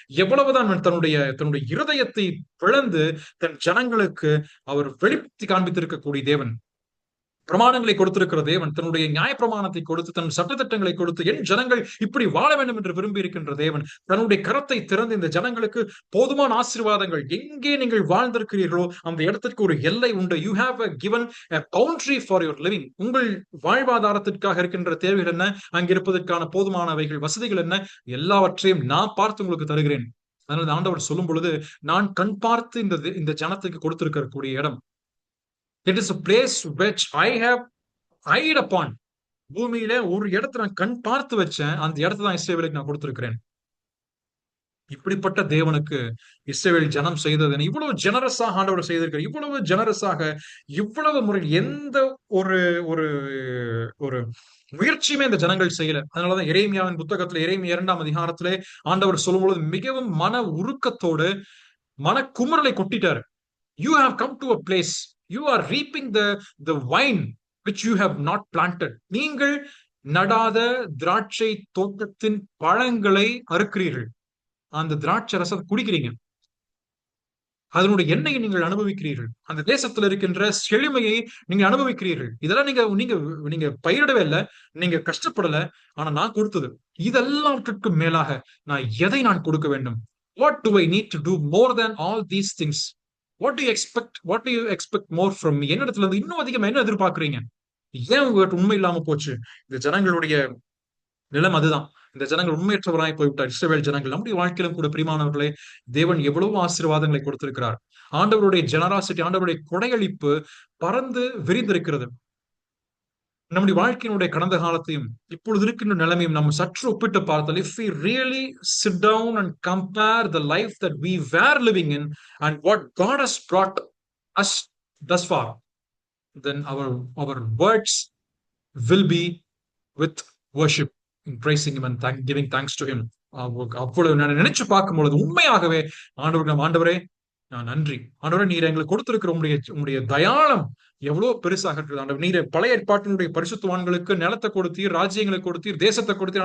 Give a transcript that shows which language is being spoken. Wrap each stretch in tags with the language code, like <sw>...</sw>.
<ta>எவ்வளவுதான் தன்னுடைய தன்னுடைய இருதயத்தை பிளந்து தன் ஜனங்களுக்கு அவர் வெளிப்படுத்தி காண்பித்திருக்கக்கூடிய தேவன். பிரமாணங்களை கொடுத்திருக்கிற தேவன், தன்னுடைய நியாய பிரமாணத்தை கொடுத்து தன் சட்டத்திட்டங்களை கொடுத்து என் ஜனங்கள் இப்படி வாழ வேண்டும் என்று விரும்பி இருக்கின்ற தேவன் தன்னுடைய கரத்தை திறந்து இந்த ஜனங்களுக்கு போதுமான ஆசீர்வாதங்கள், எங்கே நீங்கள் வாழ்ந்திருக்கிறீர்களோ அந்த இடத்திற்கு ஒரு எல்லை உண்டு.</ta> <en>You have given a boundary for your living.</en> <ta>உங்கள் வாழ்வாதாரத்திற்காக இருக்கின்ற தேவைகள் என்ன, அங்கிருப்பதற்கான போதுமானவைகள், வசதிகள் என்ன, எல்லாவற்றையும் நான் பார்த்து உங்களுக்கு தருகிறேன். அதனால ஆண்டவர் சொல்லும் பொழுது, நான் கண் பார்த்து இந்த ஜனத்துக்கு கொடுத்திருக்கக்கூடிய இடம்,</ta> <en>it is a place which I have eyed upon.</en> <ta>பூமியில ஒரு இடத்தை நான் கண் பார்த்து வச்சேன், அந்த இடத்தை தான் இஸ்ரவேலுக்கு நான் கொடுத்திருக்கிறேன். இப்படிப்பட்ட தேவனுக்கு இஸ்ரவேல் ஜனம் செய்தது, இவ்வளவு ஜெனரஸாக ஆண்டவர் செய்திருக்கிறார். இவ்வளவு ஜெனரஸாக, இவ்வளவு முறை எந்த ஒரு ஒரு ஒரு முயற்சியுமே இந்த ஜனங்கள் செய்யல. அதனாலதான் எரேமியாவின் புத்தகத்துல எரேமியா 2ஆம் அதிகாரத்திலே ஆண்டவர் சொல்லும் பொழுது மிகவும் மன உருக்கத்தோடு மன குமுறலை கொட்டிட்டாரு.</ta> <en>You have come to a place, you are reaping the vine which you have not planted.</en> <ta>நீங்கள் நடாத திராட்சை தோட்டத்தின் பழங்களை அறுக்கிறீர்கள். அந்த திராட்சை ரசத்தை குடிக்கிறீங்க, அதனுடைய எண்ணெயை நீங்கள் அனுபவிக்கிறீர்கள், அந்த தேசத்துல இருக்கின்ற செழுமையை நீங்க அனுபவிக்கிறீர்கள். இதெல்லாம் நீங்க நீங்க நீங்க பயிரிடவே இல்லை, நீங்க கஷ்டப்படல, ஆனா நான் கொடுத்தது. இதெல்லாவற்றுக்கு மேலாக நான் கொடுக்க வேண்டும்?</ta> <en>What do I need to do more than all these things? What do you expect? What do you expect more from me?</en> <ta>என்னிடத்துல இருந்து இன்னும் அதிகமா என்ன எதிர்பார்க்கிறீங்க? ஏன் உங்ககிட்ட உண்மை இல்லாம போச்சு? இந்த ஜனங்களுடைய நிலம் அதுதான். இந்த ஜனங்கள் உண்மையற்றவராய் போய்விட்டார். இஸ்ரவேல் ஜனங்கள். நம்முடைய வாழ்க்கையிலும் கூட பிரியமானவர்களே, தேவன் எவ்வளவு ஆசீர்வாதங்களை கொடுத்திருக்கிறார். ஆண்டவருடைய ஜெனராசிட்டி, ஆண்டவருடைய கொடையளிப்பு பறந்து விரிந்திருக்கிறது. நம்முடைய வாழ்க்கையினுடைய கடந்த காலத்தையும் இப்பொழுது இருக்கின்ற நிலைமையும் நம்ம சற்று ஒப்பிட்டு பார்த்தால்,</ta> <en>if we really sit down and compare the life that we were living in and what God has brought us thus far, then our words will be with worship, praising him and giving thanks to him.</en> <ta>அவ்வளவு நினைச்சு பார்க்கும் பொழுது உண்மையாகவே ஆண்டவரே நான் நன்றி. ஆண்டவரே, நீர் எங்களுக்கு கொடுத்திருக்கிற உங்களுடைய தயாளம் எவ்வளவு பெருசாக இருக்குது. ஆண்டவர், நீர் பழைய ஏற்பாட்டினுடைய பரிசுத்தவான்களுக்கு நிலத்தை கொடுத்தீர், ராஜ்யங்களை கொடுத்தீர், தேசத்தை கொடுத்தீர்.</ta>